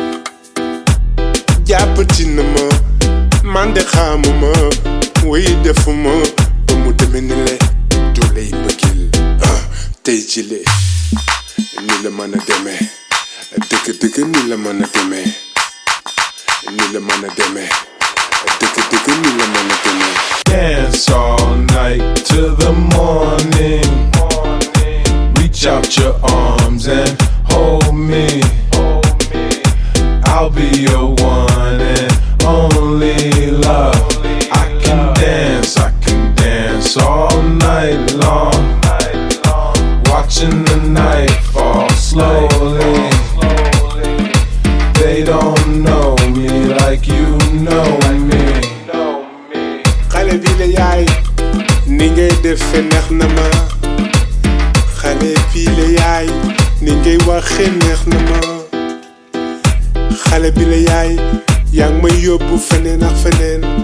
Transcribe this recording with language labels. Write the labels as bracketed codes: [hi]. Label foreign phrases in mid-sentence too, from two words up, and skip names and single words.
[wo] jàppati na ma man de xamuma way defuma ba mu demee ni le doole yi mbëggeel tey jëlee ni la mën a demee dëgg ni la mën a demee ni la mën a demee dëgg ni la mën a demee. [en] Dance all night till the morning. Reach out your arms and hold me. I'll be your one and only love. I can dance all night long. Watching the night fall slowly. They don't know me like you know me. [wo] Xale bi la yaay ni ngay defe neex na ma. Xale bi la yaay ni ngay waxe neex na ma. Xale bi la yaay yaa ngi may yóbbu feneen ak feneen.